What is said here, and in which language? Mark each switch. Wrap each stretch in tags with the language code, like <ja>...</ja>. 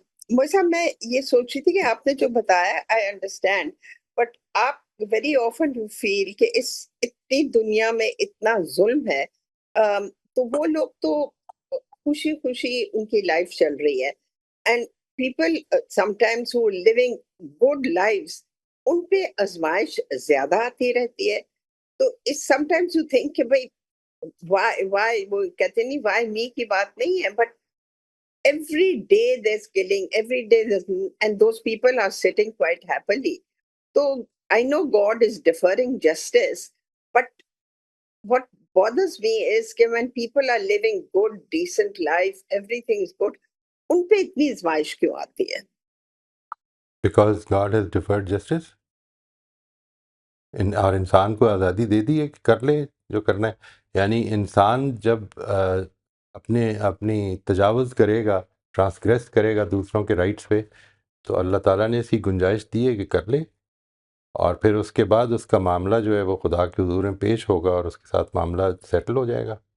<ur>موسیٰ صاحب میں یہ سوچ رہی تھی کہ آپ نے جو بتایا</ur> <en>I understand,</en> <ur>بٹ آپ</ur> <en>very often you feel</en> <ur>کہ اس اتنی دنیا میں اتنا ظلم ہے، تو وہ لوگ تو خوشی خوشی ان کی لائف چل رہی ہے،</ur> <en>and people sometimes who living good lives,</en> <ur>ان پہ آزمائش زیادہ آتی رہتی ہے.</ur> <en>تو اس sometimes you think کہ بھائی وائی،</en> <ur>وہ کہتے نہیں</ur> <en>why me</en> <ur>کی بات نہیں ہے،</ur> <en>But every day there's killing, every day there's, and those people are sitting quite happily. So I know God is deferring justice, but what bothers me is that when people are living good decent life, everything is good,</en> <ur>ان پہ اتنی ازمائش کیوں آتی ہے؟</ur> <en>because God has deferred justice,</en> <ur>اور انسان کو آزادی دے دی ہے کہ کر لے جو کرنا ہے. یعنی انسان جب اپنی تجاوز کرے گا، ٹرانسگریس کرے گا دوسروں کے رائٹس پہ، تو اللہ تعالیٰ نے اس کی گنجائش دی ہے کہ کر لے، اور پھر اس کے بعد اس کا معاملہ جو ہے وہ خدا کے حضور میں پیش ہوگا اور اس کے ساتھ معاملہ سیٹل ہو جائے گا.</ur>